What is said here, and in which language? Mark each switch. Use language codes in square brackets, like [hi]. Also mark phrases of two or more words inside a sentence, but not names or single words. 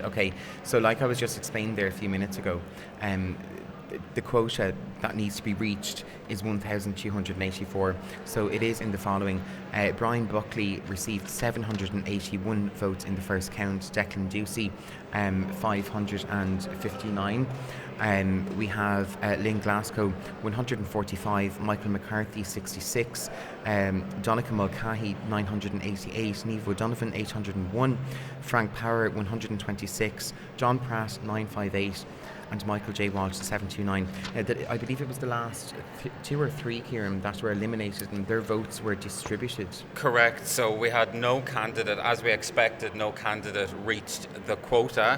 [en] Okay, so like I was just explaining there a few minutes ago, the quota that needs to be reached is 1,284. So it is in the following. Brian Buckley received 781 votes in the first count. Declan Ducey, 559. We have Lynn Glasgow, 145. Michael McCarthy, 66. Donica Mulcahy, 988. Niamh O'Donovan, 801. Frank Power, 126. John Pratt, 958. And Michael J. Walsh, 729. I believe it was the last 2 or 3, Kieran, that were eliminated and their votes were distributed. Correct. So we had no candidate, as we expected, no candidate reached the quota.